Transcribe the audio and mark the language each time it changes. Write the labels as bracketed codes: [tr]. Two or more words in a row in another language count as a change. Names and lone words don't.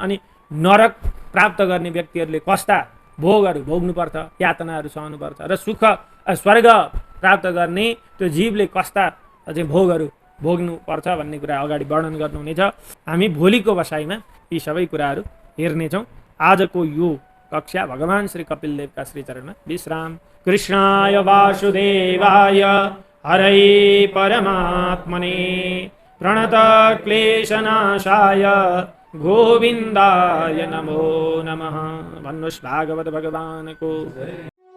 [ne] अनि नरक प्राप्त गर्ने व्यक्तिहरूले कस्ता भोगहरू भोग्नुपर्छ, यातनाहरू सहनुपर्छ, र स्वर्ग प्राप्त गर्ने त्यो जीवले कस्ता चाहिँ भोगहरू भोग्नुपर्छ भन्ने कुरा अगाडि वर्णन गर्नुहुनेछ। हामी भोलिको बसाइमा यी सबै कुराहरू हेर्नेछौँ। आजको यो कक्षा भगवान श्री कपिलदेवका श्रीचरणमा विश्राम। [sa] कृष्णाय वासुदेवाय हरै परमात्मने प्रणत क्लेशनाशाय गोविन्दाय नमो नमः। [ne] भन्नुहोस् भागवत भगवानको